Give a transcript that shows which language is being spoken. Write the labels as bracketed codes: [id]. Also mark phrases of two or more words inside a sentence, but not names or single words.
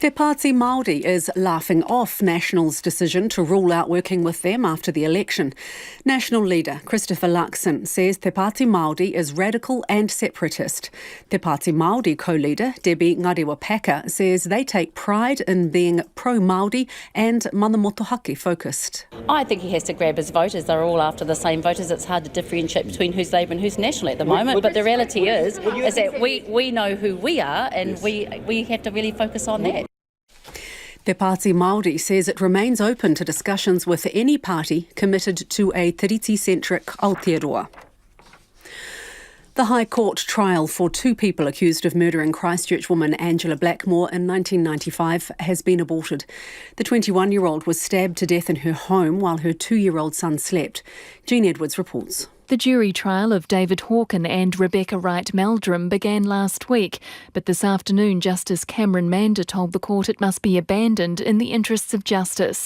[en] Te Pāti Māori is laughing off National's decision to rule out working with them after the election. National leader Christopher Luxon says Te Pāti Māori is radical and separatist. Te Pāti Māori co-leader Debbie Ngarewa-Packer says they take pride in being pro-Māori and [mi] mana motuhake [en] focused. I think he has to grab his voters. They're all after the same voters. It's hard to differentiate between who's Labour and who's National at the moment. But the reality is that we know who we are, and we have to really focus on that. Te Pāti Māori says it remains open to discussions with any party committed to a tiriti-centric Aotearoa. The High Court trial for two people accused of murdering Christchurch woman Angela Blackmore in 1995 has been aborted. The 21-year-old was stabbed to death in her home while her 2-year-old son slept. Jean Edwards reports. The jury trial of David Hawken and Rebecca Wright-Meldrum began last week, but this afternoon Justice Cameron Mander told the court it must be abandoned in the interests of justice.